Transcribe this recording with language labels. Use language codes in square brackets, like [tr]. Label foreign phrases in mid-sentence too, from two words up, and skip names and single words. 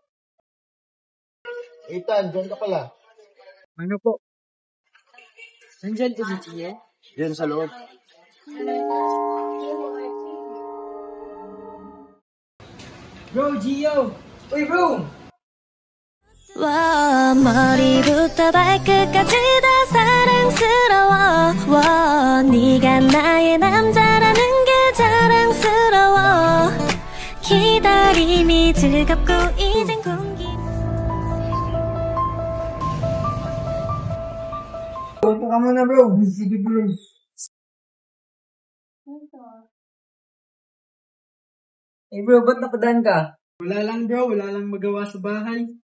[tl] Ethan, dyan ka pala. Ano po? Nandyan po si Tia? Dyan sa loob. Bro, Gio! Uy, bro! [ko] 와 머리부터 발끝까지 다 사랑스러워 와 네가 나의 남자라는 게 자랑스러워 기다림이 즐겁고 이젠 공기 [tl] Upo ka muna, bro. Sige, bro. Eh, bro, ba't napadaan ka? Wala lang bro, wala lang magawa sa bahay.